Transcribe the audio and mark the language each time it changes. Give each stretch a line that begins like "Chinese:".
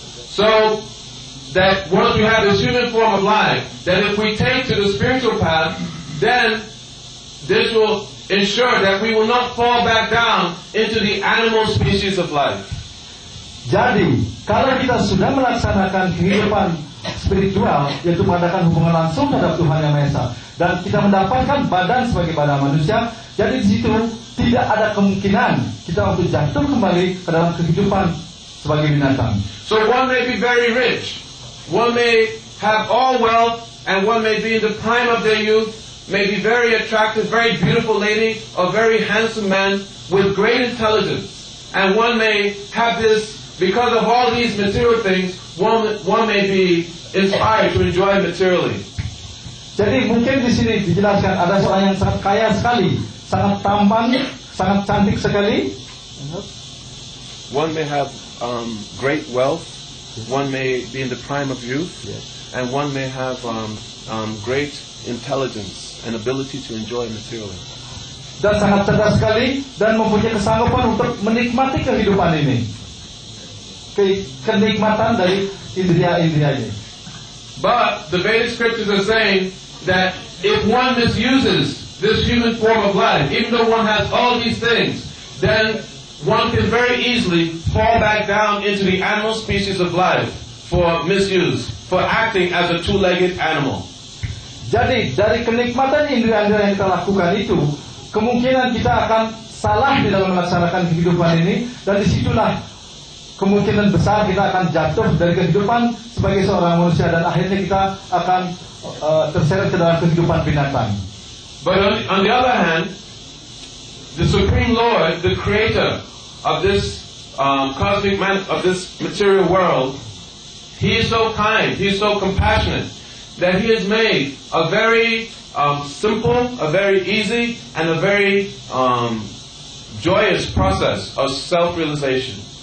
English: So that once we have this human form of life, that if we take to the spiritual path, then this will ensure that we will not fall back down into the animal species of life.
Indonesian: Jadi, kalau kita sudah melaksanakan kehidupan spiritual, yaitu mengadakan hubungan langsung terhadap Tuhan Yang Maha Esa, dan kita mendapatkan badan sebagai badan manusia, jadi di situ tidak ada kemungkinan kita untuk jatuh kembali ke dalam kehidupan sebagai binatang.
English: So one may be very rich, one may have all wealth, and one may be in the prime of their youth, may be very attractive, very beautiful lady, or very handsome man with great intelligence, and one may have this because of all these material things, one may be inspired to enjoy materially.
Indonesian: Jadi mungkin di sini dijelaskan ada seorang yang sangat kaya sekali, sangat tampan, sangat cantik sekali.
English: One may have great wealth, one may be in the prime of youth, and one may have great intelligence and ability to enjoy materially.
Indonesian: Dan sangat cerdas sekali dan mempunyai kesanggupan untuk menikmati kehidupan ini. Kenikmatan dari indria-indria ini.
English: But the Vedic scriptures are saying that if one misuses this human form of life, even though one has all these things, then one can very easily fall back down into the animal species of life for misuse, for acting as a two-legged animal.
Indonesian: Jadi dari kenikmatan indria-indria yang kita lakukan itu, kemungkinan kita akan salah di dalam melaksanakan kehidupan ini, dan disitulah kemungkinan besar kita akan jatuh dari kehidupan sebagai seorang manusia dan akhirnya kita akan terseret ke dalam kehidupan binatang.
English: But on the other hand, the Supreme Lord, the Creator of this cosmic man, of this material world, He is so kind, He is so compassionate that He has made a very simple, a very easy, and a very joyous process of self-realization.